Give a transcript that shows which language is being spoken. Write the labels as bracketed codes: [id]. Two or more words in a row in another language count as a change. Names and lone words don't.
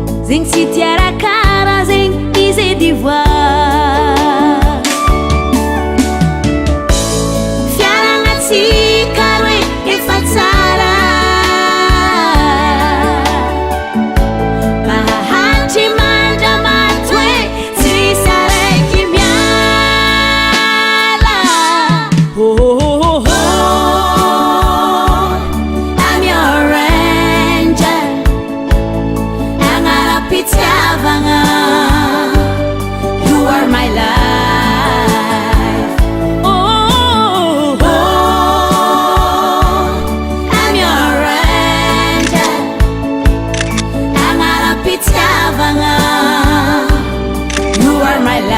[mg] zegny tsy tiarakara zegny izy d'ivoire fiaragnatsika roe efa tsara mahahatry mandra maty hoe tsisy araiky [en] miala I'm your angel agnarapitiavagna you are my life I'm your angel agnarapitiavagna you are my